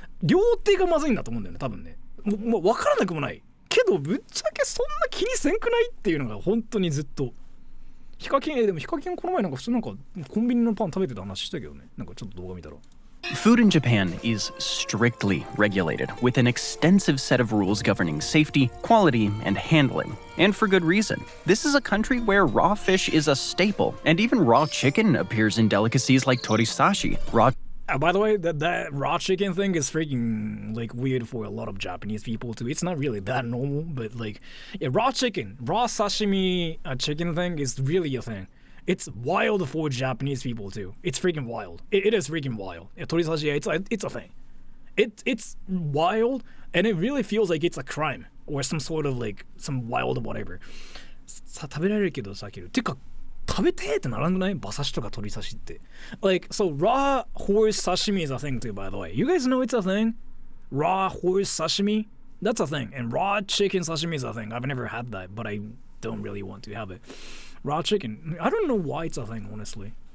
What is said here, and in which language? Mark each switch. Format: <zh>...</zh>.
<ja>両手がまずいんだと思うんだよね、多分ね。もう分からなくもないけど、ぶっちゃけそんな気にせんくないっていうのが本当にずっと。ヒカキン、でもヒカキンこの前なんか普通なんかコンビニのパン食べてた話したけどね。なんかちょっと動画見たら。</ja> <en>Food in Japan is strictly regulated, with an extensive set of rules governing safety, quality, and handling. And for good reason. This is a country where raw fish is a staple, and even raw chicken appears in delicacies like torisashi. By the way, that raw chicken thing is freaking like weird for a lot of Japanese people too. It's not really that normal, but like, yeah, raw chicken, raw sashimi chicken thing is really a thing. It's wild for Japanese people too. It's freaking wild. It is freaking wild. Torisashi, it's a thing. It's wild, and it really feels like it's a crime or some sort of like some wild whatever.</en> <ja>さ食べられるけどさけど。てか食べてってならんくない？馬刺しとか鶏刺しって。</ja> <en>Like so raw horse sashimi is a thing too, by the way. You guys know it's a thing? Raw horse sashimi? That's a thing. And raw chicken sashimi is a thing. I've never had that, but I don't really want to have it. Raw chicken. I don't know why it's a thing, honestly.</en>